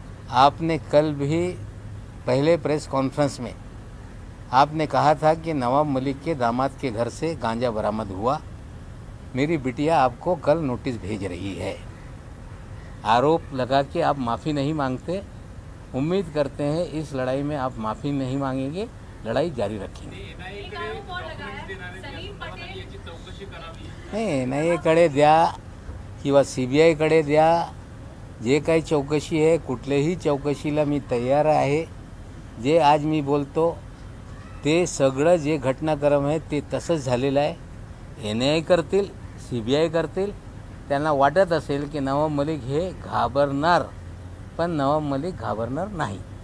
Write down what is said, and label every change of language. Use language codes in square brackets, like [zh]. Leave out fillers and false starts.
[hi] आपने कल भी पहले प्रेस कॉन्फ्रेंस में आपने कहा था कि नवाब मलिक के दामाद के घर से गांजा बरामद हुआ। मेरी बिटिया आपको कल नोटिस भेज रही है। आरोप लगा के आप माफ़ी नहीं मांगते। उम्मीद करते हैं इस लड़ाई में आप माफ़ी नहीं मांगेंगे, लढाई जारी रखेंगे। [mr] नाही NIAकडे द्या किंवा CBIकडे द्या, जे काही चौकशी आहे कुठल्याही चौकशीला मी तयार आहे। जे आज मी बोलतो ते सगळं जे घटनाक्रम आहे ते तसंच झालेलं आहे। NIA करतील, CBI करतील। त्यांना वाटत असेल की नवाब मलिक हे घाबरणार, पण नवाब मलिक घाबरणार नाही।